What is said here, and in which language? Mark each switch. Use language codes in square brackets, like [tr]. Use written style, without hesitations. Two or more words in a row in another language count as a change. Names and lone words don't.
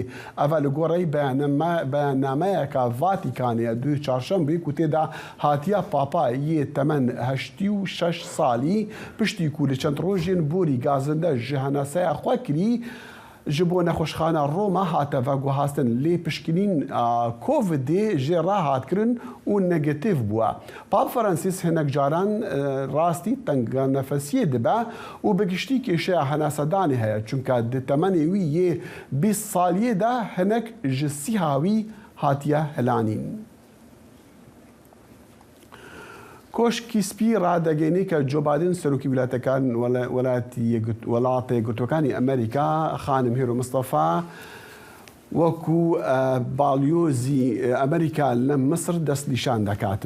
[ku] Ev li gorî beyannameyeka Vatikanê du çarşembê ku tê de hatiya Papa yê temen 86 salî piştî ku li çend rojên borî gazinde ji heneseya xwe kirî ji bo nexweşxana Roma hate veguhastin lê pişkinîn Covidê jê rahatkirin û negatif bûye. Pap Francis hinek caran rastî tenga nefesiyê dibe û bi giştî kêşeya henesedanê heye çunka di temenê wî yê 20 saliyê de hinek ji sîha wî hatiye helanîn. [ckb] کۆشکی سپی ڕادەگەینی کە جۆ بایدن سەرۆکی ویلایەتەکان وڵاتە یەکگرتوەکانی ئەمریکا خانم هێرۆ مستەفا وەکو باڵیۆزی ئەمریکا لە مسر دەست نیشان دەکاتن.